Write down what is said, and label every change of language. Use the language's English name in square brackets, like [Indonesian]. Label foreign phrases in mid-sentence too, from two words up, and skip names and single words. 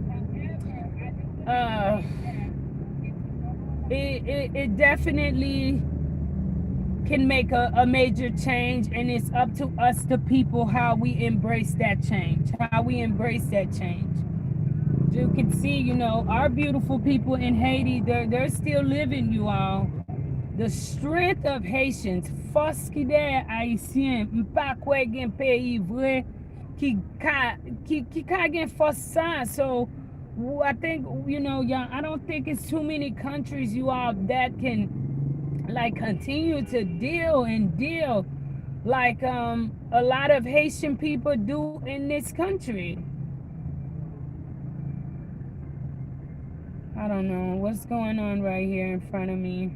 [English] It definitely can make a major change, and it's up to us, the people, how we embrace that change, how we embrace that change. You can see, our beautiful people in Haiti, they're still living, you all. The strength of Haitians, [Haitian Creole] force qui der Haïtien, m'pa kwe gen pays vrai qui ka gen force ça. [English] So I think, y'all, I don't think it's too many countries, you all, that can like continue to deal like a lot of Haitian people do in this country. I don't know what's going on right here in front of me.